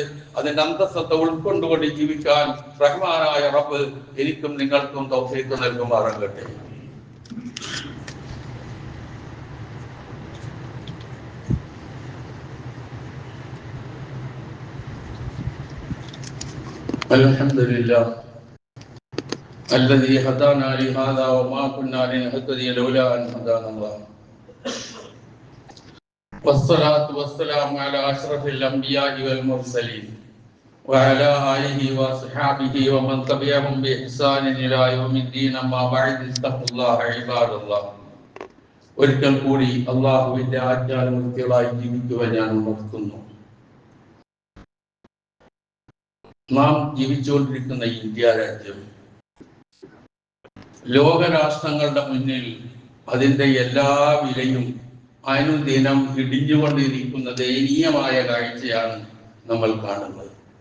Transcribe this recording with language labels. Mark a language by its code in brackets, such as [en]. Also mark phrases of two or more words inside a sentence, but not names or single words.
[ml] അതിന്റെ അന്തസ്സത്തെ ഉൾക്കൊണ്ടുകൊണ്ട് ജീവിക്കാൻ റഹ്മാനായ റബ്ബ് എനിക്കും നിങ്ങൾക്കും തൗഫീഖ് നൽകുമാറാകട്ടെ. [ar] അൽഹംദുലില്ലാഹ് الذي هدانا لهذا وما كنا لنهتدي لولا أن هدانا الله والصلاة والسلام على أشرف الأنبياء والمرسلين وعلى آله وصحبه ومن تبعهم بإحسان إلى يوم الدين. أما بعد اتقوا الله عباد الله. [ml] ഒരിക്കൽ കൂടി അള്ളാഹുവിന്റെ ആജ്ഞാനുവർത്തികളായി ജീവിക്കുവാൻ ഞാൻ ഉണർത്തുന്നു. നാം ജീവിച്ചുകൊണ്ടിരിക്കുന്ന ഇന്ത്യ രാജ്യം ലോകരാഷ്ട്രങ്ങളുടെ മുന്നിൽ അതിന്റെ എല്ലാ വിലയും അനുദിനം ഇടിഞ്ഞുകൊണ്ടിരിക്കുന്ന ദയനീയമായ കാഴ്ചയാണ് നമ്മൾ കാണുന്നത്.